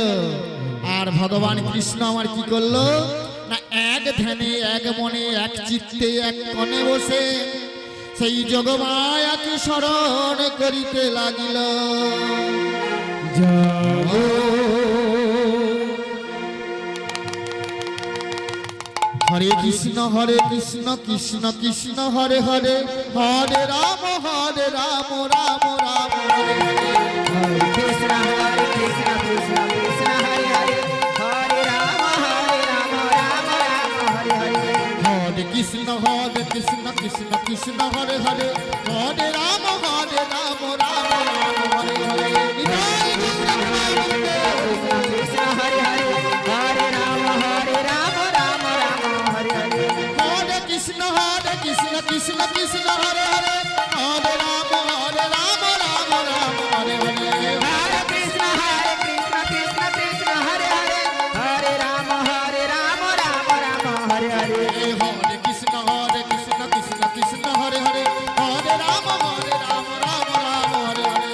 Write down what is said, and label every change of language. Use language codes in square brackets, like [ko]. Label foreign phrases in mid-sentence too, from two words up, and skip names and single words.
[bn] আর ভগবান কৃষ্ণ আমার কি করলো না, এক ধ্যানে এক মনে এক চিত্তে এক কোণে বসে সেই যোগমায়াকে স্মরণ করিতে লাগিল। যাও [sa] হরে কৃষ্ণ কৃষ্ণ কৃষ্ণ হরে হরে, হরে রাম রাম রাম হরে হরে। Hare Krishna Krishna Krishna Hare Hare, Hare Rama Rama Hare Hare. হরে কৃষ্ণ কৃষ্ণ কৃষ্ণ হরে হরে, হরে রাম রাম রাম হরে হরে। [bn] নিতাই গৌর প্রেমানন্দে। [sa] Krishna Krishna Hare Hare, Hare Rama Rama Rama Hare Hare. হরে কৃষ্ণ কৃষ্ণ হরে হরে হরে রাম রাম রাম হরে হরে हरे कृष्ण कृष्ण कृष्ण हरे हरे हरे राम राम राम हरे हरे हरे कृष्ण कृष्ण कृष्ण हरे हरे हरे राम राम राम हरे हरे